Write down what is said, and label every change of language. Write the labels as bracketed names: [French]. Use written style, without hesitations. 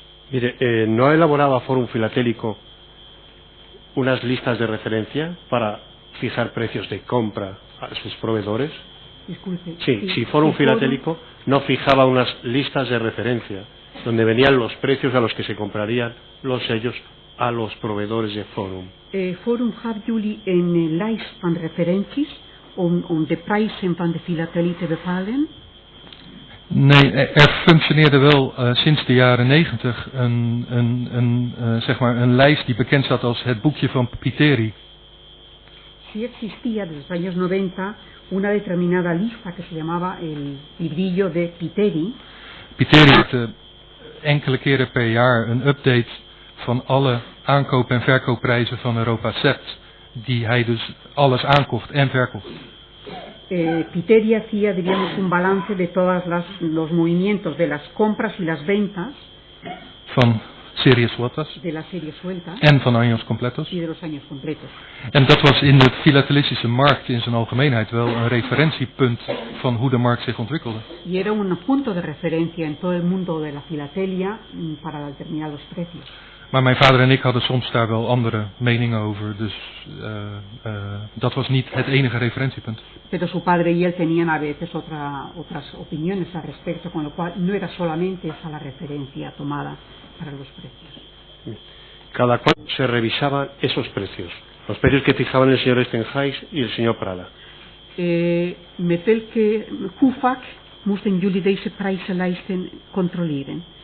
[Spanish] Mire, ¿no elaboraba Forum Filatélico unas listas de referencia para fijar precios de compra a sus proveedores? Disculpe. Sí, si Forum Filatélico no fijaba unas listas de referencia donde venían los precios a los que se comprarían los sellos a los proveedores de Forum. [Dutch] Forum hebben jullie een lijst van referenties om de prijzen van de filatelie te bepalen? Nee, er functioneerde wel sinds de jaren 90 een lijst die bekend staat als het boekje van Piteri. [Spanish] Sí existía desde los años 90 una determinada lista que se llamaba el librillo de Piteri. [Dutch] Piteri heeft enkele keren per jaar een update van alle aankoop- en verkoopprijzen van Europa-Sept, die hij dus alles aankocht en verkocht. [Spanish] Piteri hacía, diríamos, un balance de todos los movimientos de las compras y las ventas van series sueltas de las series sueltas [Dutch] en van [Spanish] años completos. Y de los años completos. [Dutch] En dat was in de filatelistische markt in zijn algemeenheid wel een referentiepunt van hoe de markt zich ontwikkelde. [Spanish] Y era un punto de referencia en todo el mundo de la filatelia para determinar los precios. [Dutch] Maar mijn vader en ik hadden soms daar wel andere meningen over, dus dat was niet het enige referentiepunt. [Spanish] Pero su padre y él tenían a veces otras opiniones al respecto, con lo cual no era solamente esa la referencia tomada para los precios. cada cuánto se revisaban esos precios, los precios que fijaban el señor Stenhuis y el señor Prada. [Dutch] Met welke hoe vaak moesten jullie deze prijzenlijsten controleren?